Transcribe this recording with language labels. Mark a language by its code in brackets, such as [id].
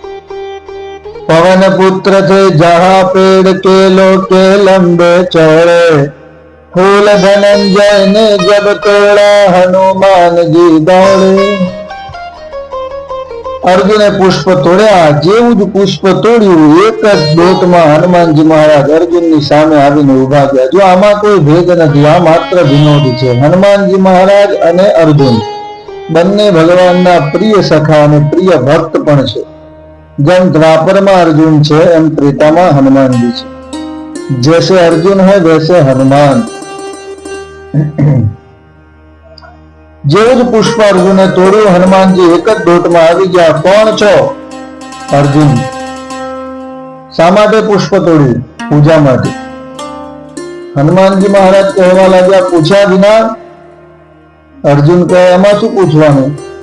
[hi] पवन पुत्र थे जहाँ पेड़ केलो के लंबे चौड़े, फूल धनंजय ने जब तोड़ा हनुमान जी दौड़े. [gu] અર્જુને પુષ્પ તોડ્યા. જેવું જ પુષ્પ તોડ્યું, એક જ દોટમાં હનુમાનજી મહારાજ અર્જુનની સામે આવીને ઉભા ગયા. જો આમાં કોઈ ભેદ નથી, આ માત્ર વિનોદ છે. હનુમાનજી મહારાજ અને અર્જુન બંને ભગવાનના પ્રિય સખા અને પ્રિય ભક્ત પણ છે. જેમ દ્વાપરમાં અર્જુન છે, એમ ત્રેતામાં હનુમાનજી છે. [hi] જૈસે અર્જુન है वैसे हनुमान. [gu] જેવું જ પુષ્પ અર્જુને તોડ્યું, હનુમાનજી એક જ દોટમાં આવી ગયા. કોણ છો? અર્જુન. શા માટે પુષ્પ તોડ્યું? પૂજા માટે. હનુમાનજી મહારાજ કહેવા લાગ્યા, પૂછ્યા વિના? અર્જુન કહે, એમાં શું પૂછવાનું?